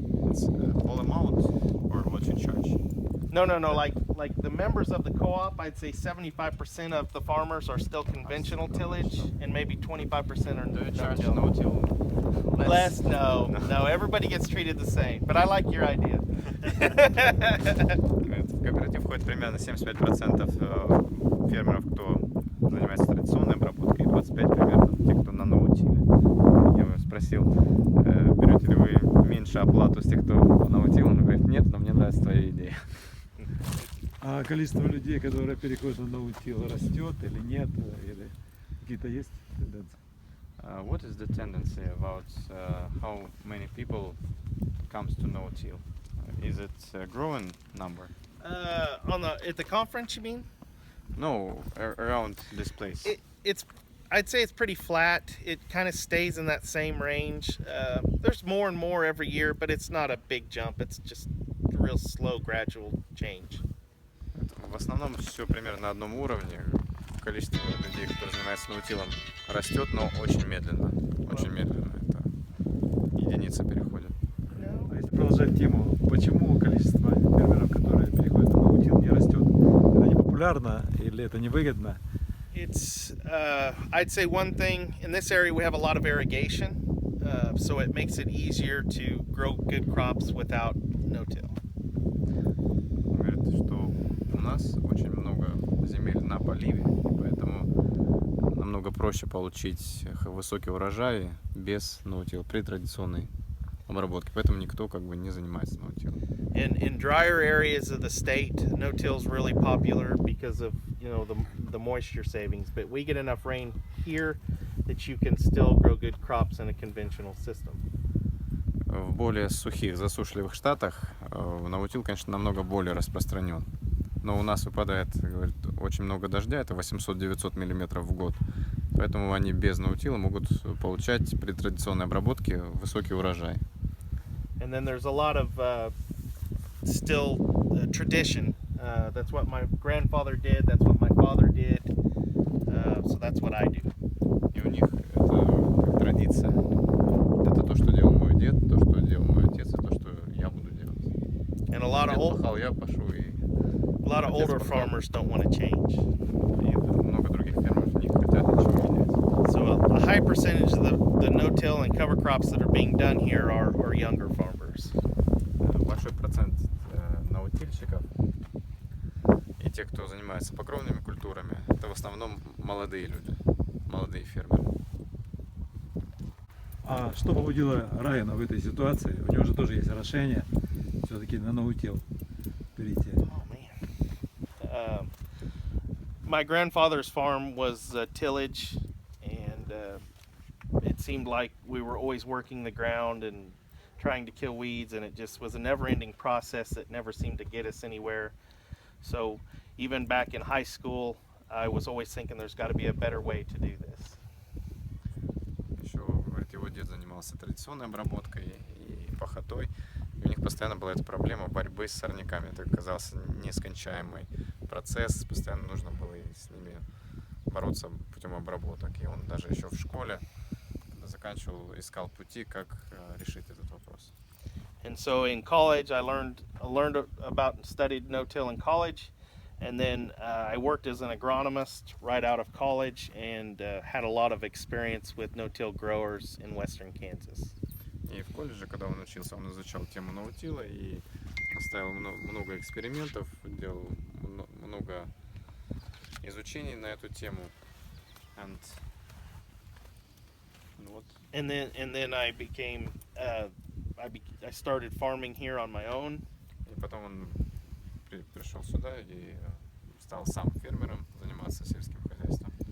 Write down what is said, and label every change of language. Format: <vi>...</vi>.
<en>It's all amount or what you charge? No. Like the members of the co-op, I'd say 75% of the farmers are still conventional tillage, and maybe 25% are Do you charge no-till. no-till Less? No. Everybody gets treated the same. But I like your idea.</en> <ru>В кооператив входит примерно 75% фермеров, кто занимается традиционной обработкой, и 25% примерно тех, кто на ноутиле. Я его спросил, берете ли вы меньше оплату с тех, кто по ноутилу? Он говорит, нет, но мне нравится твоя идея. А количество людей, которые переходят на ноутил, растет или нет? Или какие-то есть тенденции?</ru> <en>What is the tendency about how many people comes to no-till? Is it a growing number? At the conference, you mean? No, around this place. I'd say it's pretty flat. It kind of stays in that same range. There's more and more every year, but it's not a big jump. It's just a real slow, gradual change.</en> <ru>В основном все примерно на одном уровне. Количество людей, которые занимаются наутилом, растет, но очень медленно. Очень медленно. Это единицы переходят. А если продолжать тему, почему количество фермеров, которые переходят на ноутил, не растет? Это не популярно или это невыгодно?</ru> <en>It's, I'd say one thing, in this area we have a lot of irrigation, so it makes it easier to grow good crops without no-till.</en> <ru>Он говорит, что у нас очень много земель на поливе, поэтому намного проще получить высокий урожай без ноутила при традиционной обработке. Поэтому никто как бы не занимается ноутилом.</ru> <en>In drier areas of the state, no-till is really popular because of the moisture savings. But we get enough rain here that you can still grow good crops in a conventional system.</en> <ru>В более сухих, засушливых штатах наутил, конечно, намного более распространен. Но у нас выпадает, говорит, очень много дождя, это 800-900 миллиметров в год. Поэтому они без наутила могут получать при традиционной обработке высокий урожай.</ru> <en>And then there's a lot of still tradition. That's what my grandfather did, that's what my father did, so that's what I do.</en> <ru>И у них это как традиция. Это то, что делал мой дед, то, что делал мой отец, и то, что я буду делать.</ru> <en>And a lot of</en> <ru>Дед пахал, я пашу, и</ru> <en>older farmers don't want to change.</en> <ru>И много других фермеров не хотят ничего менять.</ru> <en>So a high percentage of the no-till and cover crops that are being done here are younger farmers.</en> <ru>Большой процент наутильщиков и те, кто занимается покровными культурами, это в основном молодые люди, молодые фермеры. А что побудило Райана в этой ситуации? У него же тоже есть решение все-таки на ноутил перейти.</ru> <en>Oh man. My grandfather's farm was tillage, and it seemed like we were always working the ground and trying to kill weeds, and it just was a never-ending process that never seemed to get us anywhere. So even back in high school, I was always thinking there's got to be a better way to do this.</en> <ru>Еще, говорит, его дед занимался традиционной обработкой и пахотой. И у них постоянно была эта проблема борьбы с сорняками. Это казался нескончаемый процесс. Постоянно нужно было с ними бороться путем обработок. И он даже еще в школе, когда заканчивал, искал пути, как решить этот вопрос.</ru> <en>And so in college, I learned about and studied no-till in college, and then I worked as an agronomist right out of college, and had a lot of experience with no-till growers in western Kansas.</en> <ru>И в колледже, когда он учился, он изучал тему наутила и поставил много экспериментов, делал много изучений на эту тему.</ru> <en>And then I became I started farming here on my own.</en> <ru>И потом он пришел сюда и стал сам фермером, заниматься сельским хозяйством.</ru>